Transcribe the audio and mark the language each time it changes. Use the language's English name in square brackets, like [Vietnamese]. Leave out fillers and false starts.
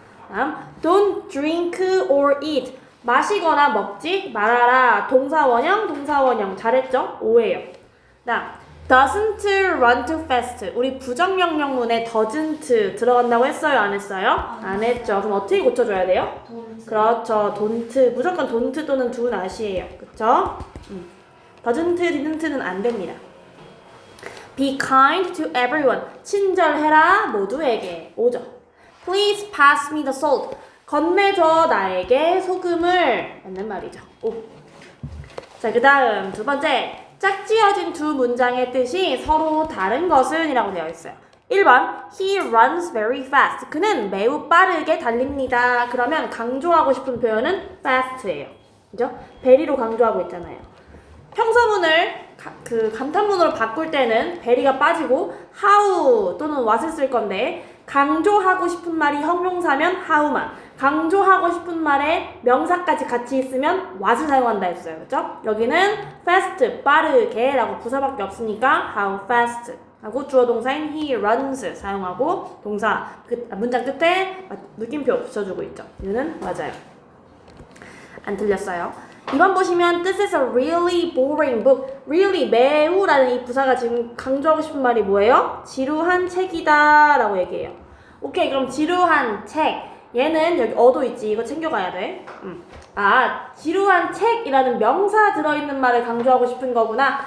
[English] 다음 don't drink or eat, [Korean] 마시거나 먹지 말아라. 동사원형 잘했죠? 5예요. 다음 [English] doesn't run too fast, [Korean] 우리 부정명령문에 doesn't 들어간다고 했어요? 안 했어요? 안 했죠. 그럼 어떻게 고쳐줘야 돼요? 그렇죠. don't, 무조건 don't 또는 do not이에요. 그쵸? doesn't, didn't는 안 됩니다. [English] Be kind to everyone, [Korean] 친절해라 모두에게. 5죠. [English] Please pass me the salt, [Korean] 건네줘 나에게 소금을. 맞는 말이죠. 5. 자, 그 다음 두 번째, 짝지어진 두 문장의 뜻이 서로 다른 것은 이라고 되어 있어요. 1번 [English] He runs very fast, [Korean] 그는 매우 빠르게 달립니다. 그러면 강조하고 싶은 표현은 fast예요. 그죠? very로 강조하고 있잖아요. 평서문을 그 감탄문으로 바꿀 때는 very가 빠지고 how 또는 what을 쓸 건데, 강조하고 싶은 말이 형용사면 how만, 강조하고 싶은 말에 명사까지 같이 있으면 what을 사용한다 했어요. 그죠? 여기는 fast, 빠르게 라고 부사밖에 없으니까 how fast 하고 주어 동사인 he runs 사용하고 동사 문장 끝에 느낌표 붙여주고 있죠. 이거는 맞아요. 안 틀렸어요. 2번 보시면 [English] This is a really boring book. [Korean] really, 매우라는 이 부사가 지금 강조하고 싶은 말이 뭐예요? 지루한 책이다 라고 얘기해요. 오케이, 그럼 지루한 책, 얘는 여기 어도 있지. 이거 챙겨가야 돼. 지루한 책이라는 명사 들어있는 말을 강조하고 싶은 거구나.